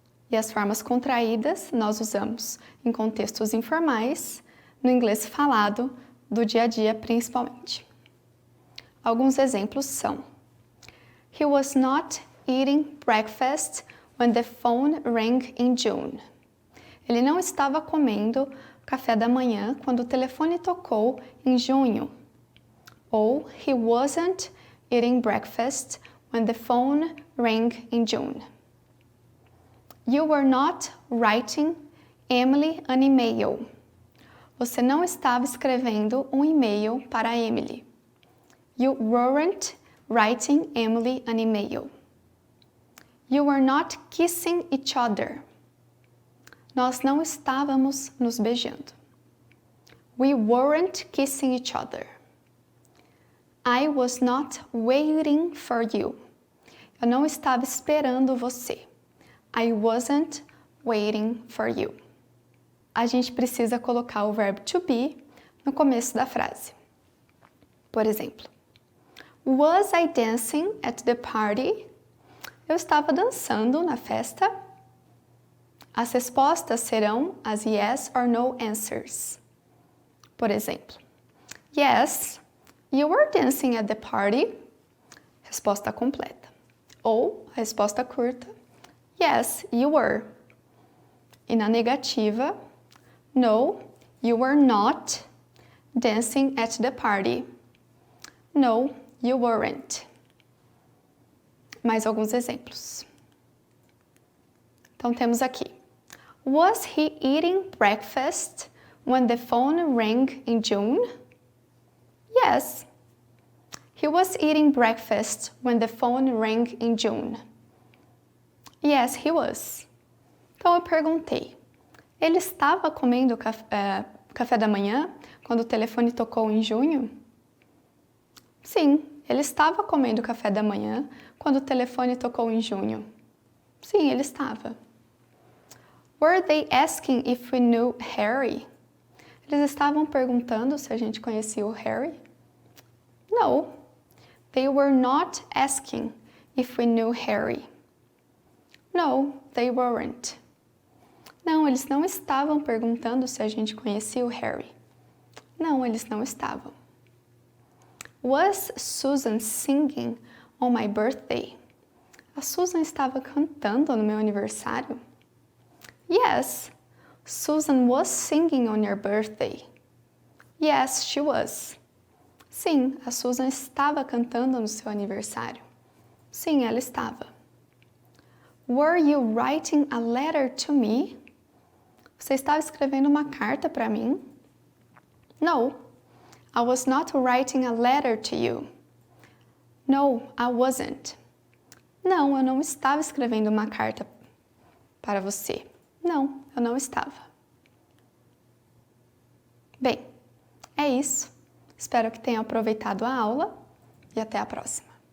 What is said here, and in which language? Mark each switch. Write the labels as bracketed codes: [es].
[pt] E as formas contraídas nós usamos em contextos informais, no inglês falado, do dia a dia principalmente. Alguns exemplos são: [en] He was not eating breakfast when the phone rang in June. [pt] Ele não estava comendo café da manhã quando o telefone tocou em junho. [en] Ou He wasn't eating breakfast when the phone rang in June. You were not writing Emily an email. [pt] Você não estava escrevendo um e-mail para Emily. [en] You weren't writing Emily an email. You were not kissing each other. [pt] Nós não estávamos nos beijando. [en] We weren't kissing each other. I was not waiting for you. [pt] Eu não estava esperando você. [en] I wasn't waiting for you. [pt] A gente precisa colocar o verbo to be no começo da frase. Por exemplo, [en] was I dancing at the party? [pt] Eu estava dançando na festa. As respostas serão as [en] yes or no answers. [pt] Por exemplo, [en] yes, you were dancing at the party. [pt] Resposta completa. Ou a resposta curta, [en] yes, you were. [pt] E na negativa, [en] no, you were not dancing at the party. No, you weren't. [pt] Mais alguns exemplos. Então temos aqui. [en] Was he eating breakfast when the phone rang in June? Yes. He was eating breakfast when the phone rang in June. Yes, he was. [pt] Então eu perguntei, ele estava comendo café da manhã quando o telefone tocou em junho? Sim, ele estava comendo café da manhã quando o telefone tocou em junho. Sim, ele estava. [en] Were they asking if we knew Harry? [pt] Eles estavam perguntando se a gente conhecia o Harry? [en] No, they were not asking if we knew Harry. No, they weren't. [pt] Não, eles não estavam perguntando se a gente conhecia o Harry. Não, eles não estavam. [en] Was Susan singing on my birthday? [pt] A Susan estava cantando no meu aniversário? [en] Yes, Susan was singing on your birthday. Yes, she was. [pt] Sim, a Susan estava cantando no seu aniversário. Sim, ela estava. [en] Were you writing a letter to me? [pt] Você estava escrevendo uma carta para mim? [en] No, I was not writing a letter to you. No, I wasn't. [pt] Não, eu não estava escrevendo uma carta para você. Não, eu não estava. Bem, é isso. Espero que tenham aproveitado a aula e até a próxima.